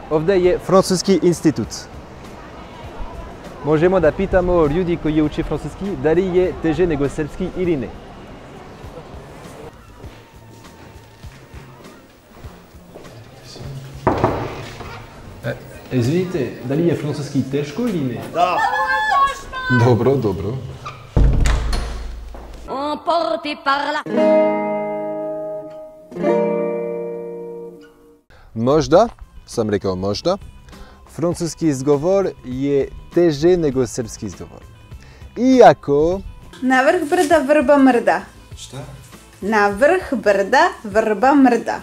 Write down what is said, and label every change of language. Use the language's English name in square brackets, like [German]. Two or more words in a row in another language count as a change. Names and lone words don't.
[Serbian] Ovdje je Francuski institut. Možemo da pitamo ljudi koji uče francuski da li je teže nego srpski ili ne. Izvinite, da li je francuski teško ili ne? Da. Dobro. [French] Emporté par la... [Serbian] Možda, sam rekao možda, francuski izgovor je teže nego srpski izgovor. Iako... Na vrh brda vrba mrda. Šta? Na vrh brda vrba mrda.